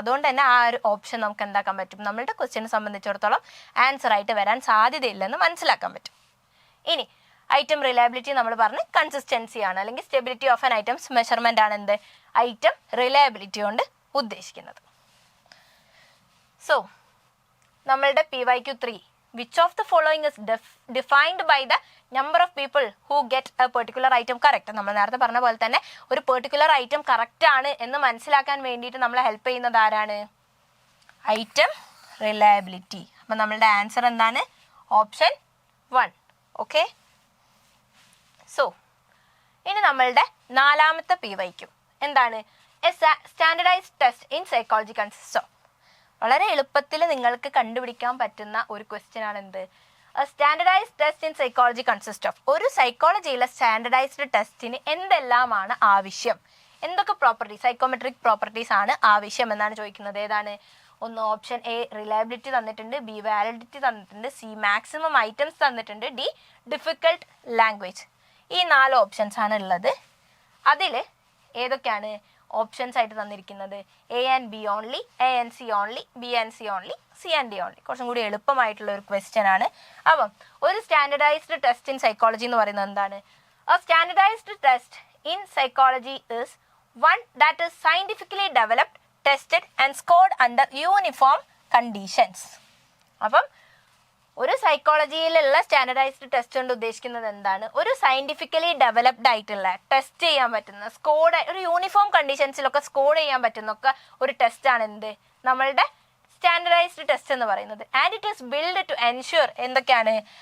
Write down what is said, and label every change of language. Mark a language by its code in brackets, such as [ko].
[ml] അതുകൊണ്ട് തന്നെ ആ ഒരു ഓപ്ഷൻ നമുക്ക് എന്താക്കാൻ പറ്റും, നമ്മളുടെ ക്വസ്റ്റ്യനെ സംബന്ധിച്ചിടത്തോളം ആൻസർ ആയിട്ട് വരാൻ സാധ്യതയില്ലെന്ന് മനസ്സിലാക്കാൻ പറ്റും. ഇനി ഐറ്റം റിലയബിലിറ്റി നമ്മൾ പറഞ്ഞ് കൺസിസ്റ്റൻസി ആണ്, അല്ലെങ്കിൽ stability of an items measurement ആണ് എന്ത്, ഐറ്റം റിലയബിലിറ്റി കൊണ്ട് ഉദ്ദേശിക്കുന്നത്. സോ നമ്മളുടെ [en] PYQ3, which of the following is defined by the number of people who get a particular item correct. [ml] നമ്മൾ നേരത്തെ പറഞ്ഞ പോലെ തന്നെ ഒരു പെർട്ടിക്കുലർ ഐറ്റം കറക്റ്റ് ആണ് എന്ന് മനസ്സിലാക്കാൻ വേണ്ടിയിട്ട് നമ്മളെ ഹെൽപ്പ് ചെയ്യുന്നത് ആരാണ്, ഐറ്റം റിലയബിലിറ്റി. അപ്പം നമ്മളുടെ ആൻസർ എന്താണ്, ഓപ്ഷൻ 1. ഓക്കെ. സോ ഇനി നമ്മളുടെ 4ാമത്തെ PYQ എന്താണ്, [en] A standardised test in psychology consist of. [ml] വളരെ എളുപ്പത്തിൽ നിങ്ങൾക്ക് കണ്ടുപിടിക്കാൻ പറ്റുന്ന ഒരു ക്വസ്റ്റ്യൻ ആണ് എന്ത്, [en] Standardised test in psychology consist of. [ml] ഒരു സൈക്കോളജിയിലെ സ്റ്റാൻഡർഡൈസ്ഡ് ടെസ്റ്റിന് എന്തെല്ലാമാണ് ആവശ്യം, എന്തൊക്കെ പ്രോപ്പർട്ടീസ്, സൈക്കോമെട്രിക് പ്രോപ്പർട്ടീസ് ആണ് ആവശ്യം എന്നാണ് ചോദിക്കുന്നത്. ഏതാണ്? ഒന്ന് ഓപ്ഷൻ എ റിലയബിലിറ്റി തന്നിട്ടുണ്ട്, ബി വാലിഡിറ്റി തന്നിട്ടുണ്ട്, സി മാക്സിമം ഐറ്റംസ് തന്നിട്ടുണ്ട്, ഡി ഡിഫിക്കൽട്ട് ലാംഗ്വേജ്. ഈ 4 ഓപ്ഷൻസ് ആണ് ഉള്ളത്. അതിൽ ഏതൊക്കെയാണ് ഓപ്ഷൻസ് ആയിട്ട് തന്നിരിക്കുന്നത്? [en] A and B only, A and C only, B and C only, C and D only. [ml] കുറച്ചും കൂടി എളുപ്പമായിട്ടുള്ള ഒരു ക്വസ്റ്റ്യൻ ആണ്. അപ്പം ഒരു സ്റ്റാൻഡർഡൈസ്ഡ് ടെസ്റ്റ് ഇൻ സൈക്കോളജി എന്ന് പറയുന്നത് എന്താണ്? [en] A standardised test in psychology is one that is scientifically developed, tested and scored under uniform conditions. [ml] അപ്പം ഒരു സൈക്കോളജിയിലുള്ള സ്റ്റാൻഡർഡൈസ്ഡ് ടെസ്റ്റ് കൊണ്ട് ഉദ്ദേശിക്കുന്നത് എന്താണ്? ഒരു സയന്റിഫിക്കലി ഡെവലപ്ഡ് ആയിട്ടുള്ള ടെസ്റ്റ് ചെയ്യാൻ പറ്റുന്ന സ്കോഡ്, ഒരു യൂണിഫോം കണ്ടീഷൻസിലൊക്കെ സ്കോഡ് ചെയ്യാൻ പറ്റുന്നൊക്കെ ഒരു ടെസ്റ്റ് ആണ് എന്ത്? നമ്മളുടെ സ്റ്റാൻഡർഡൈസ്ഡ് ടെസ്റ്റ് എന്ന് പറയുന്നത്. [en] and it is build to ensure [ml] എന്തൊക്കെയാണ്?